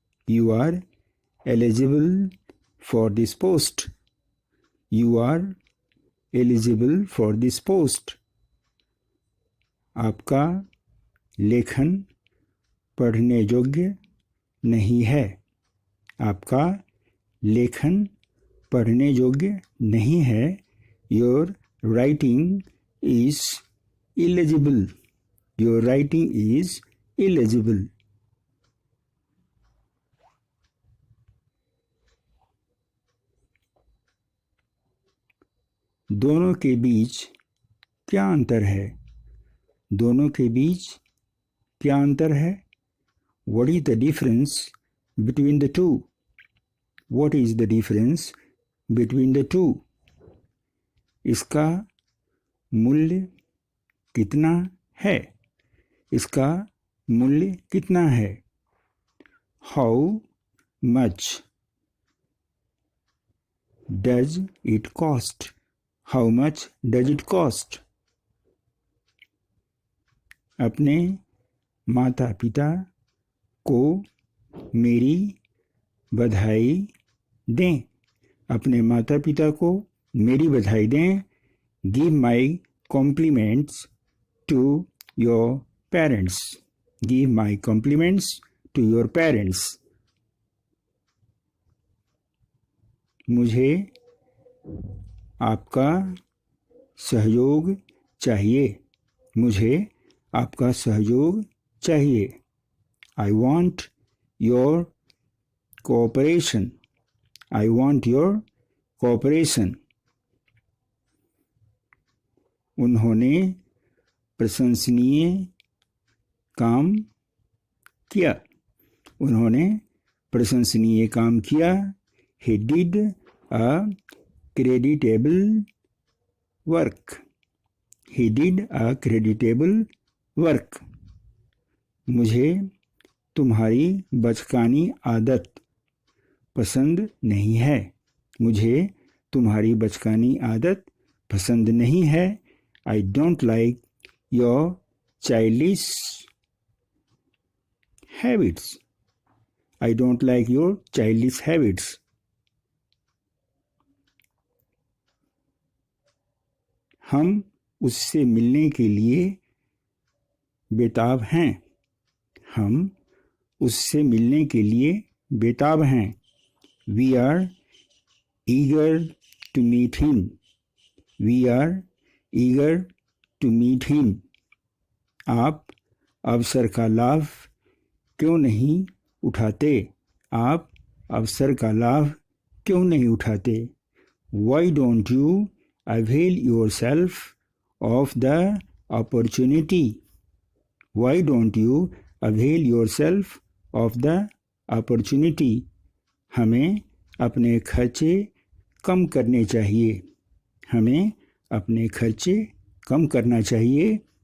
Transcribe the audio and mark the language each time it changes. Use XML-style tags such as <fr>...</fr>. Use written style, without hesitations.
<en>You are eligible for this post. You are eligible for this post.</en> <hi>आपका लेखन पढ़ने योग्य नहीं है। आपका लेखन पढ़ने योग्य नहीं है।</hi> <en>Your writing is illegible. Your writing is illegible.</en> <hi>दोनों के बीच क्या अंतर है? दोनों के बीच क्या अंतर है?</hi> <en>What is the difference between the two? What is the difference between the two?</en> <hi>इसका मूल्य कितना है? इसका मूल्य कितना है?</hi> <en>How much does it cost? How much does it cost?</en> <hi>अपने माता पिता को मेरी बधाई दें। अपने माता पिता को मेरी बधाई दें।</hi> <en>Give my compliments to your parents. Give my compliments to your parents.</en> <hi>मुझे आपका सहयोग चाहिए, मुझे आपका सहयोग चाहिए।</hi> <en>I want your cooperation. I want your cooperation.</en> <hi>उन्होंने प्रशंसनीय काम किया, उन्होंने प्रशंसनीय काम किया।</hi> <en>He did a creditable work. He did a creditable work.</en> <hi>मुझे तुम्हारी बचकानी आदत पसंद नहीं है, मुझे तुम्हारी बचकानी आदत पसंद नहीं है।</hi> <en>I don't like your childish habits. I don't like your childish habits.</en> <hi>हम उससे मिलने के लिए बेताब हैं, हम उससे मिलने के लिए बेताब हैं।</hi> <en>We are eager to meet him. We are eager to meet him.</en> <hi>आप अवसर का लाभ क्यों नहीं उठाते? आप अवसर का लाभ क्यों नहीं उठाते?</hi> <en>Why don't you avail yourself of the opportunity? Why don't you avail yourself of the opportunity?</en> <hi>हमें अपने खर्चे कम करने चाहिए, हमें अपने खर्चे कम करना चाहिए।</hi>